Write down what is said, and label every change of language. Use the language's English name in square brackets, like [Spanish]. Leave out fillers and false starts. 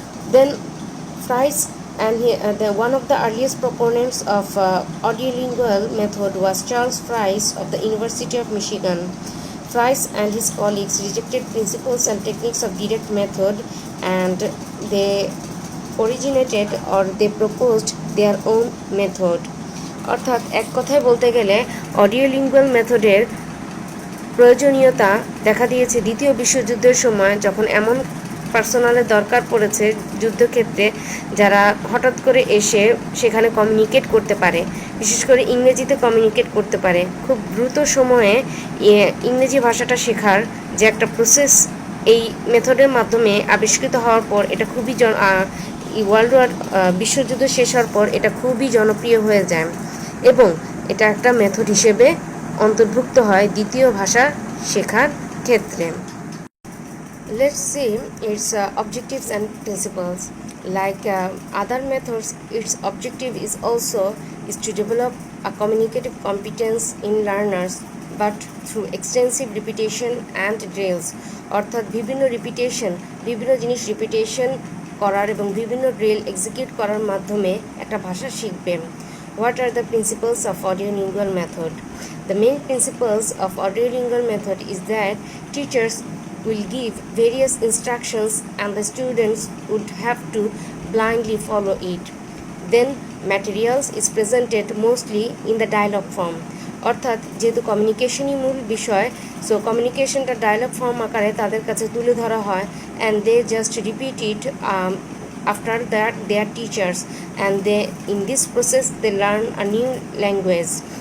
[English] Then Fries and one of the earliest proponents of audiolingual method was Charles Fries of the University of Michigan. Fries and his colleagues rejected principles and techniques of direct method, and they originated or they proposed their own method. [Bangla] অর্থাৎ এক কথায় বলতে গেলে অডিওলিঙ্গুয়াল মেথডের প্রয়োজনীয়তা দেখা দিয়েছে দ্বিতীয় বিশ্বযুদ্ধের সময়, যখন এমন পার্সোনালের দরকার পড়েছে যুদ্ধক্ষেত্রে যারা হঠাৎ করে এসে সেখানে কমিউনিকেট করতে পারে, বিশেষ করে ইংরেজিতে কমিউনিকেট করতে পারে। খুব দ্রুত সময়ে ইংরেজি ভাষাটা শেখার যে একটা প্রসেস এই মেথডের মাধ্যমে আবিষ্কৃত হওয়ার পর এটা খুবই ওয়ার্ল্ড ওয়ার বিশ্বযুদ্ধ শেষ হওয়ার পর এটা খুবই জনপ্রিয় হয়ে যায় এবং এটা একটা মেথড হিসেবে অন্তর্ভুক্ত হয় দ্বিতীয় ভাষা শেখার ক্ষেত্রে। [English] Let's see its objectives and principles. Like other methods, its objective is to develop a communicative competence in learners, but through extensive repetition and drills. [Bangla] অর্থাৎ বিভিন্ন জিনিস রিপিটেশন করার এবং বিভিন্ন ড্রিল এক্সিকিউট করার মাধ্যমে একটা ভাষা শিখবে। [English] What are the principles of audiolingual method? The main principles of audiolingual method is that teachers will give various instructions and the students would have to blindly follow it. Then materials is presented mostly in the dialogue form. [Bangla] অর্থাৎ যেহেতু কমিউনিকেশনই মূল বিষয়, so কমিউনিকেশনটা dialogue form আকারে তাদের কাছে তুলে ধরা হয়, [English] And they just repeat it after that their teachers, and they in this process they learn a new language.